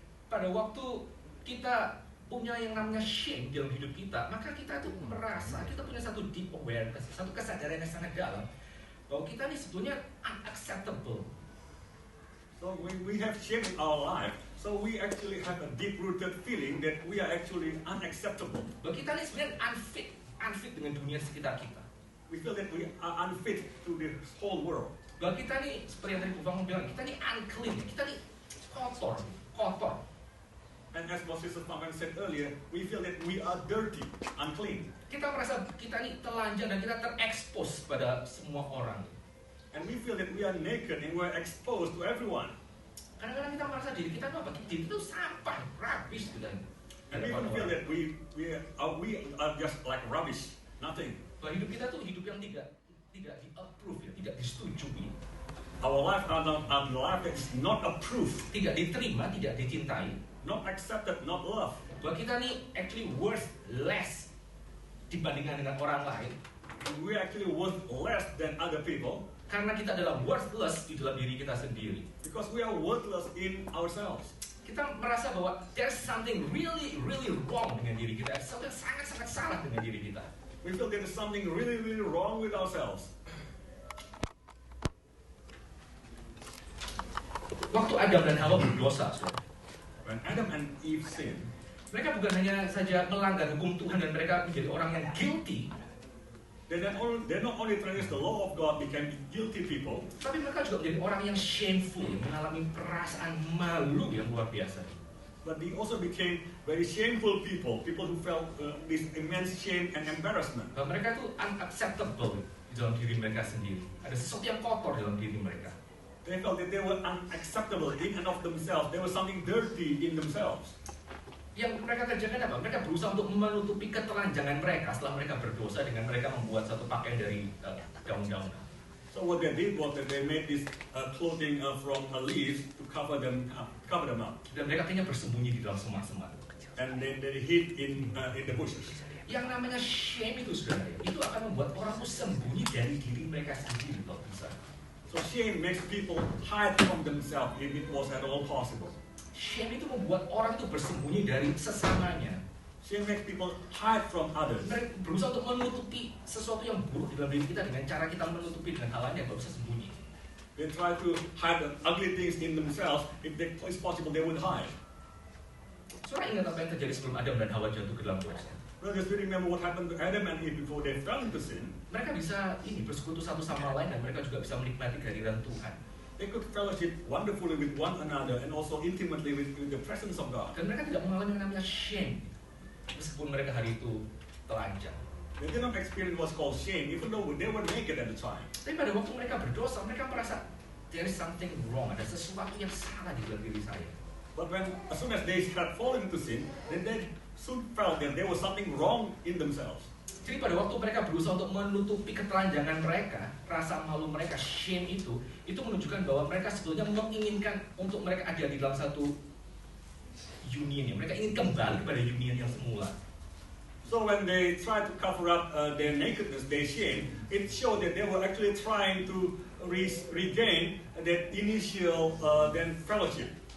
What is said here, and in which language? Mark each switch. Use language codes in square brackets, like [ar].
[id] pada waktu kita punya yang namanya shame dalam hidup kita, maka kita tuh merasa kita punya satu [en] deep awareness, [id] satu kesadaran yang sangat dalam bahwa kita ini sebetulnya unacceptable. [en] So when we have shame in our life, so we actually have a deep-rooted feeling that we are actually unacceptable. [id] Bahwa kita ini sebenarnya unfit dengan dunia sekitar kita. [en] We feel that we are unfit to the whole world. [id] Bahwa kita ini seperti yang tadi Bu Fang bilang, kita ini unclean, kita ini kotor. [en] And as what Sister Faman said earlier, we feel that we are dirty, unclean. [id] Kita merasa kita ini telanjang dan kita terekspos pada semua orang. [en] And we feel that we are naked and we are exposed to everyone. [id] Kadang-kadang kita merasa diri kita itu apa? Diri itu sampah, rubbish gitu. [en] And we even feel that we are just like rubbish, nothing. [id] Bahwa hidup kita tuh hidup yang tidak di-approve, ya, tidak disetujui. [en] Our life is not approved, [id] Tidak diterima, tidak dicintai. [en] not accepted, not loved. [id] Bahwa kita nih [en] actually worth less [id] dibandingkan dengan orang lain. [en] We actually worth less than other people [id] Karena kita adalah worthless di dalam diri kita sendiri. [en] because we are worthless in ourselves. [id] Kita merasa bahwa [en] there's something really wrong [id] dengan diri kita. Sesuatu yang sangat salah dengan diri kita. [en] We feel there is something really wrong with ourselves. [id] Waktu Adam dan Hawa berdosa, saudara, [en] When Adam and Eve sinned, [id] mereka bukan hanya saja melanggar hukum Tuhan dan mereka menjadi orang yang guilty, [en] they not only transgressed the law of God, became guilty people, [id] tapi mereka juga menjadi orang yang shameful, yang mengalami perasaan malu yang luar biasa. [en] but they also became very shameful people who felt this immense shame and embarrassment. [id] Bahwa mereka itu unacceptable di dalam diri mereka sendiri. Ada sesuatu yang kotor dalam diri mereka. [en] They felt that they were unacceptable in and of themselves. There was something dirty in themselves. [id] Yang mereka kerjakan apa? Mereka berusaha untuk menutupi ketelanjangan mereka setelah mereka berdosa dengan mereka membuat satu pakaian dari daun-daunan. [en] So what they did was that they made this clothing from leaves to cover them up. [id] Dan mereka akhirnya bersembunyi di dalam semak-semak. [en] And then they hid in the bushes. [id] Yang namanya shame itu, saudara, itu akan membuat orang itu sembunyi dari diri mereka sendiri kalau bisa. [en] So shame makes people hide from themselves if it was at all possible. [id] Shame itu membuat orang itu bersembunyi dari sesamanya. [en] Shame makes people hide from others. [id] Mereka berusaha untuk menutupi sesuatu yang buruk di dalam diri kita dengan cara kita menutupi dengan hal lain yang tidak bisa sembunyi. [en] They try to hide the ugly things in themselves. If it's possible, they would hide. [id] Saudara ingat apa yang terjadi sebelum Adam dan Hawa jatuh ke dalam dosa? [en] Brothers, we remember what happened to Adam and Eve before they fell into sin. [id] Mereka bisa bersekutu satu sama lain dan mereka juga bisa menikmati kehadiran Tuhan. [en] They could fellowship wonderfully with one another and also intimately with the presence of God. [id] Dan mereka tidak mengalami yang namanya shame, meskipun mereka hari itu telanjang. [en] They did not experience what's called shame, even though they were naked at the time. [id] Tapi pada waktu mereka berdosa, mereka merasa [en] there is something wrong, [id] ada sesuatu yang salah di dalam diri saya. [en] But as soon as they had fallen into sin, then they soon felt that there was something wrong in themselves. [id] Jadi pada waktu mereka berusaha untuk menutupi ketelanjangan mereka, rasa malu mereka, shame itu menunjukkan bahwa mereka sebetulnya menginginkan untuk mereka ada di dalam satu union. Mereka ingin kembali kepada union yang semula. [en] So when they tried to cover up their nakedness, their shame, it showed that they were actually trying to regain that initial fellowship.